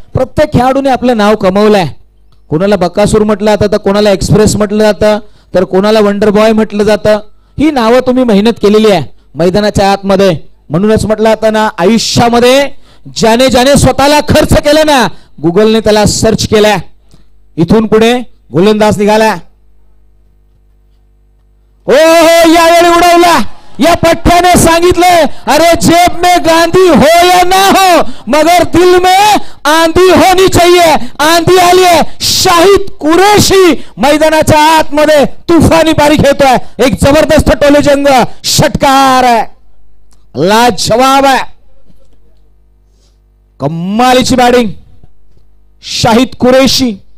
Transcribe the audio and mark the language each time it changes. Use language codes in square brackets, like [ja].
[mr] प्रत्येक खेळाडूने आपलं नाव कमवलंय. कोणाला बकासूर म्हटलं जातं, तर कोणाला एक्सप्रेस म्हटलं जातं, तर कोणाला वंडर बॉय म्हटलं जातं. ही नावं तुम्ही मेहनत केलेली आहे मैदानाच्या आतमध्ये. म्हणूनच म्हटलं जातं ना, आयुष्यामध्ये ज्याने ज्याने स्वतःला खर्च केला ना, गुगलने त्याला सर्च केलाय. इथून पुढे गोलंदाज निघाला. ओ हो, यावेळी उडवला. या पठ्याने सांगितलं, [hi] अरे जेब में गांधी हो या ना हो, मगर दिल में आंधी होनी चाहिए. [mr] आंधी आली आहे. शाहिद कुरेशी मैदानाच्या आतमध्ये तुफानी बारी खेळतोय. एक जबरदस्त टोलेजंग षटकार आहे, लाजवाब आहे. कमालीची बॅटिंग शाहिद कुरेशी.